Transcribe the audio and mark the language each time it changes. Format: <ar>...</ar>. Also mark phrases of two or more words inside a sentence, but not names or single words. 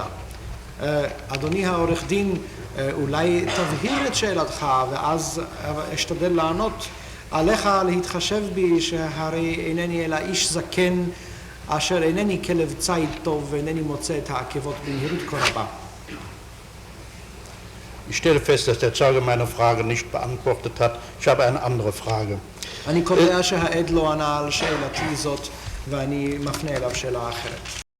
<he>אדוני העורך דין, אולי תבהיר את שאלתך, ואז אשתדל לענות. עליך להתחשב בי שהרי אינני אלא איש זקן, אשר אינני כלב ציד טוב ואינני מוצא את העקבות במהירות כה רבה.</he> <de>Ich stelle fest, dass der Zeuge meine Frage nicht beantwortet hat. Ich habe eine andere Frage.</de> <he>אני קובע שהעד לא ענה על שאלתי זאת, ואני מפנה אליו שאלה אחרת.</he>